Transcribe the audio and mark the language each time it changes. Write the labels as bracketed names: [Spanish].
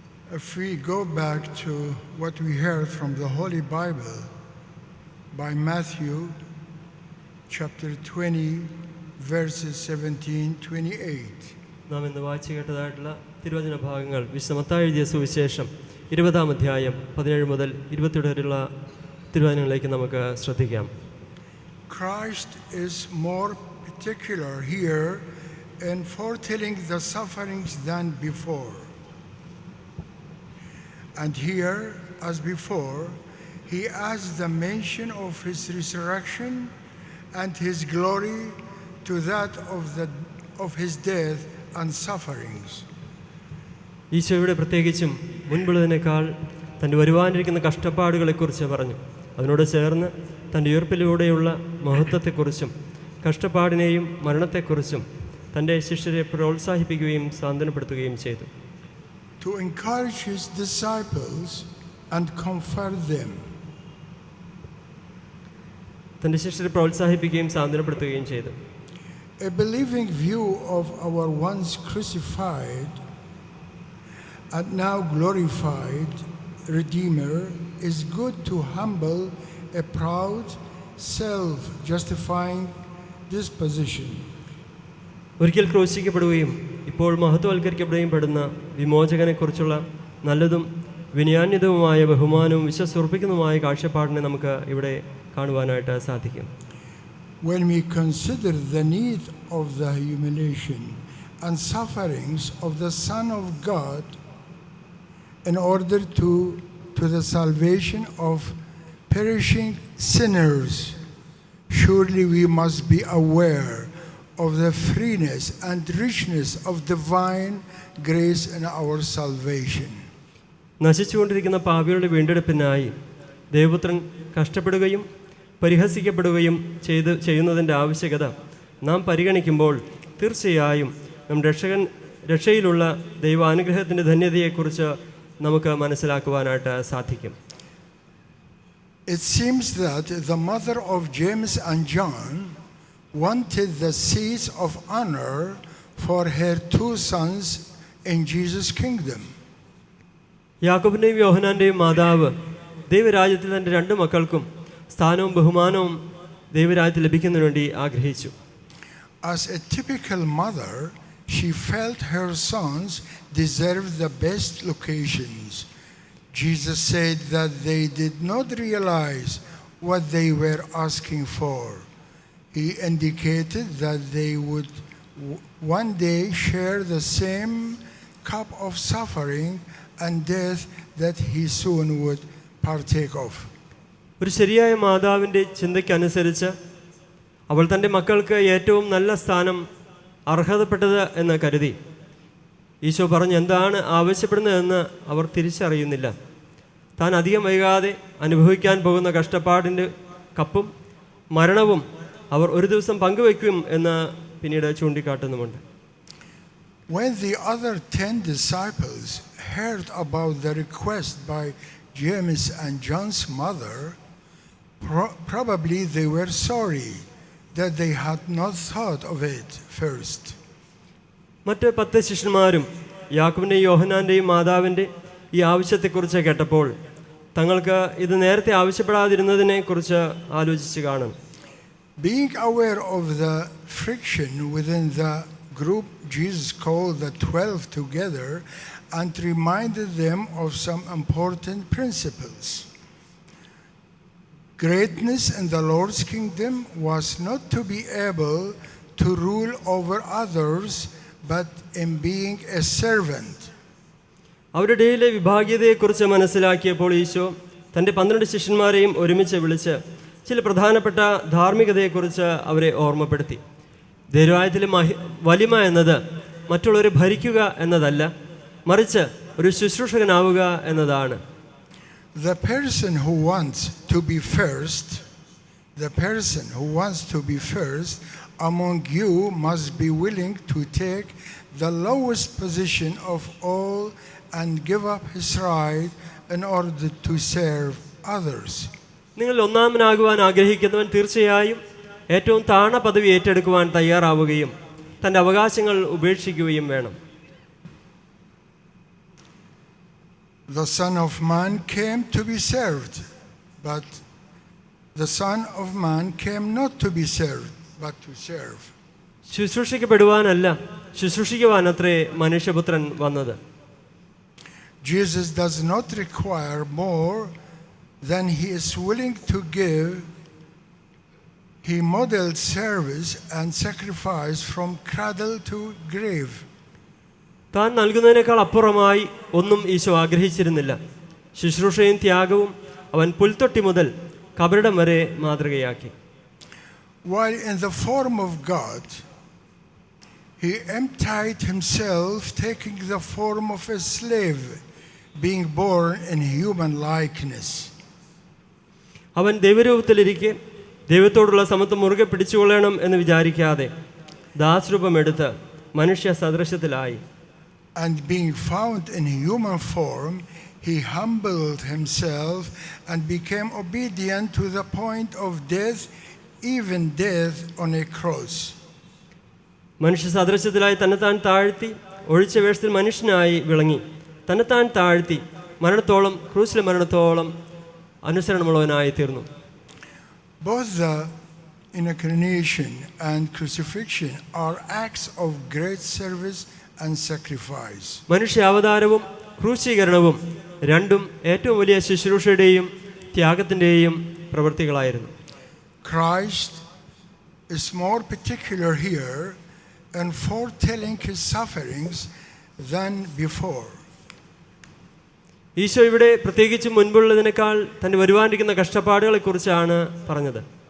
[English] If we go back to what we heard from the Holy Bible by Matthew chapter 20 verses 17-28. [Malayalam] നാം ഇന്ന് വായിച്ചു കേട്ടതായിട്ടുള്ള തിരുവചന ഭാഗങ്ങൾ വിശുദ്ധ മത്തായി എഴുതിയ സുവിശേഷം 20-ാം അധ്യായം 17 മുതൽ 22 വരെയുള്ള തിരുവചനങ്ങളിലേക്ക് നമുക്ക് ശ്രദ്ധിക്കാം. [English] Christ is more particular here in foretelling the sufferings than before. And here, as before, he adds the mention of his resurrection and his glory to that of his death and sufferings. [Malayalam] ഈശോയുടെ പ്രത്യേകിച്ചും മുൻപുള്ളതിനേക്കാൾ തൻ്റെ വരുവാനിരിക്കുന്ന കഷ്ടപ്പാടുകളെക്കുറിച്ച് പറഞ്ഞു. അതിനോട് ചേർന്ന് തൻ്റെ ഉയർപ്പിലൂടെയുള്ള മഹത്വത്തെക്കുറിച്ചും കഷ്ടപ്പാടിനെയും മരണത്തെക്കുറിച്ചും തൻ്റെ ശിഷ്യരെ പ്രോത്സാഹിപ്പിക്കുകയും സാന്ത്വനപ്പെടുത്തുകയും ചെയ്തു. [English] To encourage his disciples and comfort them. [Malayalam] തൻ്റെ ശിഷ്യരെ പ്രോത്സാഹിപ്പിക്കുകയും സാന്ത്വനപ്പെടുത്തുകയും ചെയ്തു. [English] A believing view of our once crucified and now glorified Redeemer is good to humble a proud, self-justifying disposition. [Malayalam] ഒരിക്കൽ ക്രൂശിക്കപ്പെടുകയും ഇപ്പോൾ മഹത്വവൽക്കരിക്കപ്പെടുകയും പെടുന്ന വിമോചകനെക്കുറിച്ചുള്ള നല്ലതും വിനയാന്വിതവുമായ ബഹുമാനവും വിശ്വസുറപ്പിക്കുന്നതുമായ കാഴ്ചപ്പാടിനെ നമുക്ക് ഇവിടെ കാണുവാനായിട്ട് സാധിക്കും. [English] When we consider the need of the humiliation and sufferings of the Son of God in order to the salvation of perishing sinners, surely we must be aware of the freeness and richness of divine grace in our salvation. [Malayalam] നശിച്ചുകൊണ്ടിരിക്കുന്ന പാപികളുടെ വീണ്ടെടുപ്പിനായി ദൈവപുത്രൻ കഷ്ടപ്പെടുകയും പരിഹസിക്കപ്പെടുകയും ചെയ്യുന്നതിൻ്റെ ആവശ്യകത നാം പരിഗണിക്കുമ്പോൾ തീർച്ചയായും നമ്മുടെ രക്ഷയിലുള്ള ദൈവാനുഗ്രഹത്തിൻ്റെ ധന്യതയെക്കുറിച്ച് നമുക്ക് മനസ്സിലാക്കുവാനായിട്ട് സാധിക്കും. [English] It seems that the mother of James and John wanted the seats of honor for her two sons in Jesus' kingdom. [Malayalam] യാക്കോബിന്റെയും യോഹന്നാന്റെയും മാതാവ് ദൈവരാജ്യത്തിൽ തൻ്റെ രണ്ട് മക്കൾക്കും സ്ഥാനവും ബഹുമാനവും ദൈവരാജ്യത്തിൽ ലഭിക്കുന്നതിന് വേണ്ടി ആഗ്രഹിച്ചു. [English] As a typical mother, she felt her sons deserved the best locations. Jesus said that they did not realize what they were asking for. He indicated that they would one day share the same cup of suffering and death that he soon would partake of. [Malayalam] ഒരു ശരിയായ മാതാവിൻ്റെ ചിന്തയ്ക്കനുസരിച്ച് അവൾ തൻ്റെ മക്കൾക്ക് ഏറ്റവും നല്ല സ്ഥാനം അർഹതപ്പെട്ടത് എന്ന് കരുതി ഈശോ പറഞ്ഞു എന്താണ് ആവശ്യപ്പെടുന്നതെന്ന് അവർ തിരിച്ചറിയുന്നില്ല. താൻ അധികം വൈകാതെ അനുഭവിക്കാൻ പോകുന്ന കഷ്ടപ്പാടിൻ്റെ കപ്പും മരണവും അവർ ഒരു ദിവസം പങ്കുവയ്ക്കും എന്ന് പിന്നീട് ചൂണ്ടിക്കാട്ടുന്നുമുണ്ട്. [English] When the other 10 disciples heard about the request by James and John's mother, probably they were sorry that they had not thought of it first. [Malayalam] മറ്റ് 10 ശിഷ്യന്മാരും യാക്കോബിൻ്റെയും യോഹന്നാൻ്റെയും മാതാവിൻ്റെ ഈ ആവശ്യത്തെക്കുറിച്ച് കേട്ടപ്പോൾ തങ്ങൾക്ക് ഇത് നേരത്തെ ആവശ്യപ്പെടാതിരുന്നതിനെ കുറിച്ച് ആലോചിച്ച് കാണും. [English] Being aware of the friction within the group, Jesus called the 12 together and reminded them of some important principles. Greatness in the Lord's kingdom was not to be able to rule over others, but in being a servant. [Malayalam] അവരുടെ ഇടയിലെ വിഭാഗീയതയെക്കുറിച്ച് മനസ്സിലാക്കിയപ്പോൾ ഈശോ തൻ്റെ 12 ശിഷ്യന്മാരെയും ഒരുമിച്ച് വിളിച്ച് ചില പ്രധാനപ്പെട്ട ധാർമ്മികതയെക്കുറിച്ച് അവരെ ഓർമ്മപ്പെടുത്തി. ദൈവരാജ്യത്തിലെ വലിമ എന്നത് മറ്റുള്ളവരെ ഭരിക്കുക എന്നതല്ല, മറിച്ച് ഒരു ശുശ്രൂഷകനാവുക എന്നതാണ്. [English] The person who wants to be first among you must be willing to take the lowest position of all and give up his right in order to serve others. [Malayalam] നിങ്ങൾ ഒന്നാമനാകുവാൻ ആഗ്രഹിക്കുന്നവൻ തീർച്ചയായും ഏറ്റവും താണ പദവി ഏറ്റെടുക്കുവാൻ തയ്യാറാവുകയും തൻ്റെ അവകാശങ്ങൾ ഉപേക്ഷിക്കുകയും വേണം. [English] The Son of Man came to be served, but the Son of Man came not to be served, but to serve. [Malayalam] ശുശ്രൂഷിക്കപ്പെടുവാനല്ല, ശുശ്രൂഷിക്കുവാനത്രേ മനുഷ്യപുത്രൻ വന്നത്. [English] Jesus does not require more than he is willing to give. He modeled service and sacrifice from cradle to grave. [Malayalam] താൻ നൽകുന്നതിനേക്കാൾ അപ്പുറമായി ഒന്നും ഈശോ ആഗ്രഹിച്ചിരുന്നില്ല. ശുശ്രൂഷയും ത്യാഗവും അവൻ പുൽത്തൊട്ടി മുതൽ കബറിടം വരെ മാതൃകയാക്കി. [English] While in the form of God, he emptied himself, taking the form of a slave, being born in human likeness. [Malayalam] അവൻ ദൈവരൂപത്തിലിരിക്കെ ദൈവത്തോടുള്ള സമത്വം മുറുകെ പിടിച്ചുകൊള്ളണം എന്ന് വിചാരിക്കാതെ ദാസരൂപമെടുത്ത് മനുഷ്യ സദൃശ്യത്തിലായി. [English] And being found in human form, he humbled himself and became obedient to the point of death, even death on a cross. [Malayalam] മനുഷ്യ സദൃശ്യത്തിലായി തന്നെത്താൻ താഴ്ത്തി ഒഴിച്ച വേഷത്തിൽ മനുഷ്യനായി വിളങ്ങി തന്നെത്താൻ താഴ്ത്തി മരണത്തോളം, ക്രൂശിലെ മരണത്തോളം അനുസരണമുള്ളവനായി തീർന്നു. [English] Both the incarnation and crucifixion are acts of great service and sacrifice. [Malayalam] മനുഷ്യ അവതാരവും ക്രൂശീകരണവും രണ്ടും ഏറ്റവും വലിയ ശുശ്രൂഷയുടെയും ത്യാഗത്തിൻ്റെയും പ്രവൃത്തികളായിരുന്നു. [English] Christ is more particular here in foretelling his sufferings than before. [Malayalam] Isho ഇവിടെ പ്രത്യേകിച്ച് മുൻപുള്ളതിനേക്കാൾ തൻ്റെ വരുവാനിരിക്കുന്ന കഷ്ടപ്പാടുകളെക്കുറിച്ചാണ് പറഞ്ഞത്.